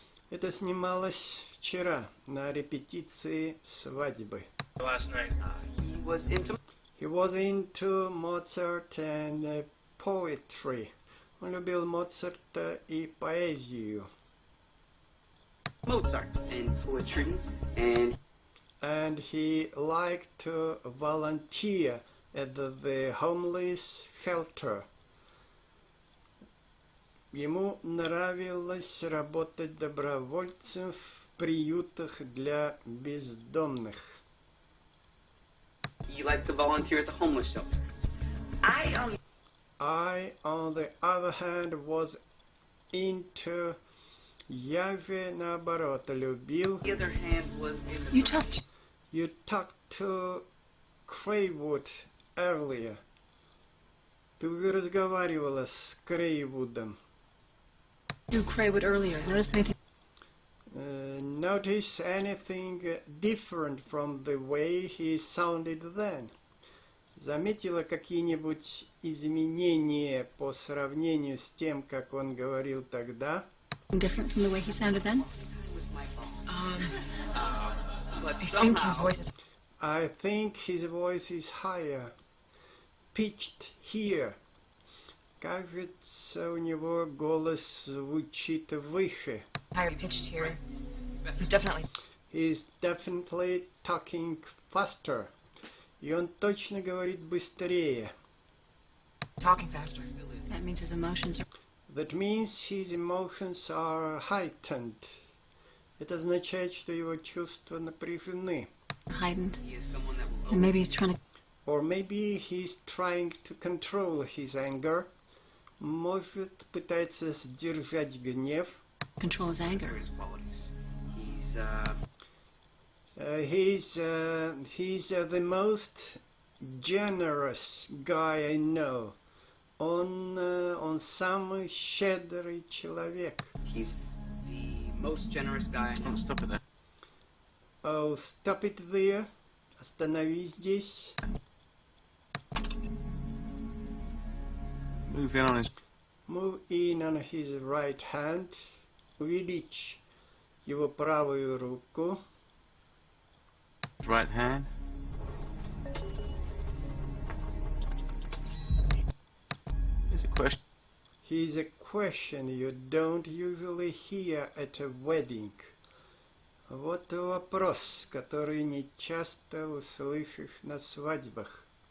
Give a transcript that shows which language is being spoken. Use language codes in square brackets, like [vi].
[ru] Это снималось вчера на репетиции свадьбы. [en] Last night, He was into Mozart and poetry. [ru] Он любил Моцарта и поэзию. [en] Mozart and poetry, and he liked to volunteer at the homeless shelter. [ru] Ему нравилось работать добровольцем в приютах для бездомных. [en] you like to volunteer at the homeless shelter. I, on the other hand, was into... [ru] Я же, наоборот, любил... [en] The other hand was in You talked. You talked to Craywood earlier. [ru] Ты уже разговаривала с Крейвудом. [en] You Craywood earlier. Notice anything? Notice anything different from the way he sounded then? [ru] Заметила какие-нибудь изменения по сравнению с тем, как он говорил тогда? [en] Different from the way he sounded then? I think his voice is... I think his voice is higher. Pitched here. [ru] Кажется, у него голос звучит выше. [en] Higher pitched here. He's definitely... He's definitely talking faster. [ru] И он точно говорит быстрее. [en] Talking faster. That means his emotions are... That means his emotions are heightened. [ru] Это означает, что его чувства напряжены. [en] heightened. And maybe he's trying to... Or maybe he's trying to control his anger. [ru] Может, пытается сдержать гнев. [en] Control his anger. He's the most generous guy I know. [ru] Он самый щедрый человек. [en] He's the most generous guy I know. Oh, stop it there. Oh, stop it there. [ru] Останови здесь. [en] Move in on his... Move in on his right hand. [ru] Увеличь его правую руку. [en] right hand. Here's a question. Here's a question you don't usually hear at a wedding. [ru] Вот вопрос, который не часто услышишь на свадьбах.